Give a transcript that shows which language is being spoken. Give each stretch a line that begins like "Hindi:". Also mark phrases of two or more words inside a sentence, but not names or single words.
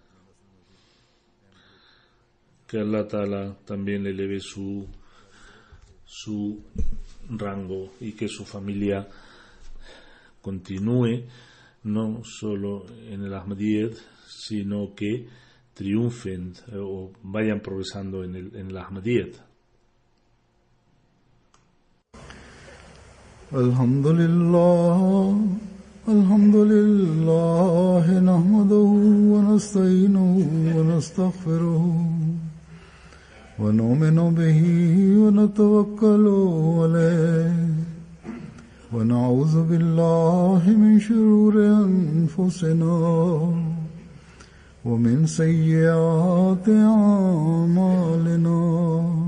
Spanish: Que
Arabic: الله تعالى
Spanish: también le eleve su rango y que su familia continúe no solo en el Ahmadiyyat, sino que triunfen o vayan progresando en el Ahmadiyyat.
Arabic: الحمد لله، نحمده ونستعينه ونستغفره ونؤمن به ونتوكل عليه ونعوذ بالله من شرور أنفسنا ومن سيئات أعمالنا.